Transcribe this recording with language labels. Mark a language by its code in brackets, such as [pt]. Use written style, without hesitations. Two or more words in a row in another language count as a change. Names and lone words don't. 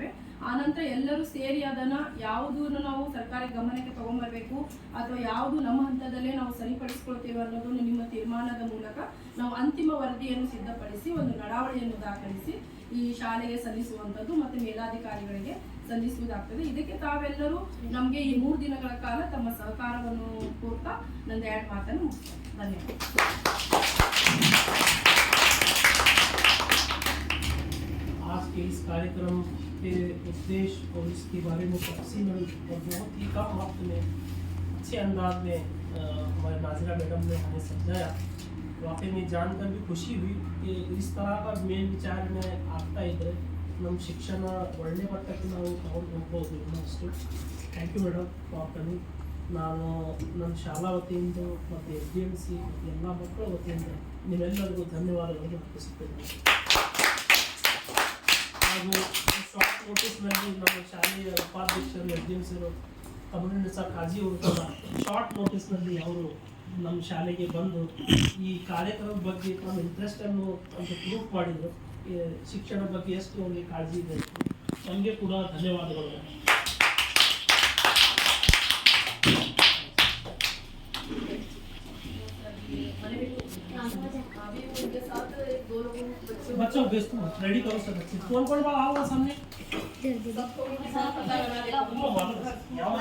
[kn] ಆನಂತರ ಎಲ್ಲರೂ ಸೇರಿ ಅದನ್ನ ಯಾವುದನ್ನು ನಾವು ಸರ್ಕಾರಿ ಗಮನಕ್ಕೆ ತಗೊಂಡ್ಬರ್ಬೇಕು ಅಥವಾ ಯಾವುದು ನಮ್ಮ ಹಂತದಲ್ಲೇ ನಾವು ಸರಿಪಡಿಸ್ಕೊಳ್ತೇವೆ ಅನ್ನೋದನ್ನು ನಿಮ್ಮ ತೀರ್ಮಾನದ ಮೂಲಕ ನಾವು ಅಂತಿಮ ವರದಿಯನ್ನು ಸಿದ್ಧಪಡಿಸಿ ಒಂದು ನಡಾವಳಿಯನ್ನು ದಾಖಲಿಸಿ ಈ ಶಾಲೆಗೆ ಸಲ್ಲಿಸುವಂಥದ್ದು ಮತ್ತು ಮೇಲಾಧಿಕಾರಿಗಳಿಗೆ ಸಲ್ಲಿಸುವುದಾಗ್ತದೆ. ಇದಕ್ಕೆ ತಾವೆಲ್ಲರೂ ನಮಗೆ ಈ 3 ದಿನಗಳ ಕಾಲ ತಮ್ಮ ಸಹಕಾರವನ್ನು ಕೋರ್ತಾ ನನ್ನ 2 ಮಾತನ್ನು ಮುಗಿಸ್ತೇನೆ. ಧನ್ಯವಾದ. [hi] आज के इस कार्यक्रम के उद्देश्य और इसके बारे में तफसील और बहुत ही कम वक्त में अच्छे अंदाज में हमारे नाज़िरा मैडम ने हमें समझाया. वाकई में जानकर भी खुशी हुई कि इस तरह का [kn] ಮೇಲ್ ವಿಚಾರ ಆಗ್ತಾ ಇದ್ದರೆ ನಮ್ಮ ಶಿಕ್ಷಣ ಒಳ್ಳೆ ಮಟ್ಟಕ್ಕೆ ನಾವು ತಗೊಂಡು ಹೋಗ್ಬೋದು ಅನ್ನೋಷ್ಟು. [en] Thank you madam for coming. [kn] ನಾನು ನನ್ನ ಶಾಲಾ ವತಿಯಿಂದ ಮತ್ತು SDMC ಮತ್ತು ಎಲ್ಲ ಮಕ್ಕಳ ವತಿಯಿಂದ ನಿಮ್ಮೆಲ್ಲರಿಗೂ ಧನ್ಯವಾದಗಳನ್ನು ಅರ್ಪಿಸುತ್ತೇನೆ. ಹಾಗೂ [en] short noticeನಲ್ಲಿ [kn] ನಮ್ಮ ಶಾಲೆಯ ಉಪಾಧ್ಯಕ್ಷರು SDMCರು ಕಮರುನ್ನೀಸಾ ಖಾಜಿ ಅವರು ಕೂಡ [en] short noticeನಲ್ಲಿ [kn] ಅವರು ನಮ್ಮ ಶಾಲೆಗೆ ಬಂದು ಈ ಕಾರ್ಯಕ್ರಮದ ಬಗ್ಗೆ ನಮ್ಮ ಇಂಟ್ರೆಸ್ಟನ್ನು ಅಂತ ಪ್ರೂಫ್ ಮಾಡಿದರು. ಶಿಕ್ಷಣ ಬಗ್ಗೆ ಎಷ್ಟು ಅವರಿಗೆ ಕಾಳಜಿ ಇದೆ. ನಮಗೆ ಕೂಡ ಧನ್ಯವಾದಗಳು. [hi] बच्चों [en] best ready [hi] करो सर. कौन कौन आओगा सामने.